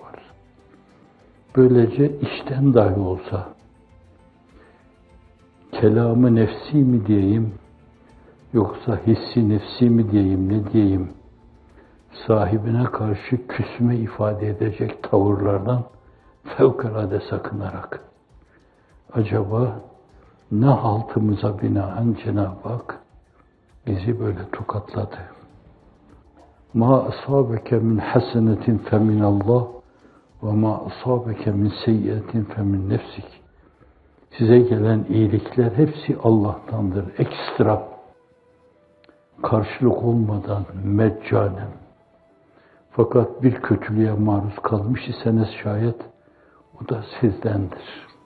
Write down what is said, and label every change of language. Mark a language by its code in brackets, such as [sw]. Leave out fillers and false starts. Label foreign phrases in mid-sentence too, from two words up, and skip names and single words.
[tr] Böylece içten dahi olsa, kelamı nefsi mi diyeyim, yoksa hissi nefsi mi diyeyim, ne diyeyim, sahibine karşı küsme ifade edecek tavırlardan fevkalade sakınarak, acaba ne haltımıza binaen Cenab-ı Hak bizi böyle tokatladı? [ar] مَا أَصَابَكَ مِنْ حَسَنَةٍ فَمِنَ اللّٰهِ وَمَا أَصَابَكَ مِنْ سَيِّئَةٍ فَمِنْ نَفْسِكِ. [tr] Size gelen iyilikler hepsi Allah'tandır. Ekstra, karşılık olmadan, meccanen. Fakat bir kötülüğe maruz kalmış iseniz şayet, o da sizdendir.